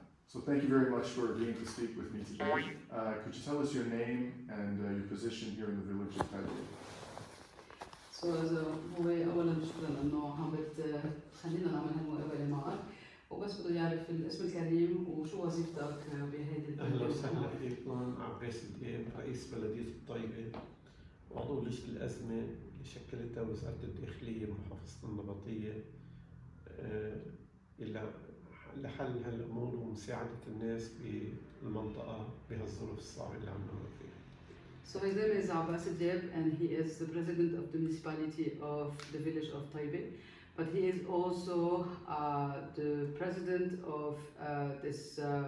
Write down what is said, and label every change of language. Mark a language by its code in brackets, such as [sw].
[en] So thank you very much for agreeing to speak with me today. Could you tell us your name and your position here in the village of Taybeh? So [ar] هو أولاً شكراً إنه عم بتخلينا نعمل هالمقابلة معك، وبس بده يعرف الاسم الكريم وشو وظيفتك بهيدي البلد. أهلا وسهلا فيكم. عباس سليم، رئيس بلدية الطيبة وعضو لجنة الأزمة اللي شكلتها وزارة الداخلية ومحافظة النبطية إلى لحل هالأمور ومساعدة الناس بالمنطقة بهالظروف الصعبة اللي عم نمر فيها. [en] So his name is Abbas Salim and he is the president of the municipality of the village of Taybeh, but he is also the president of this.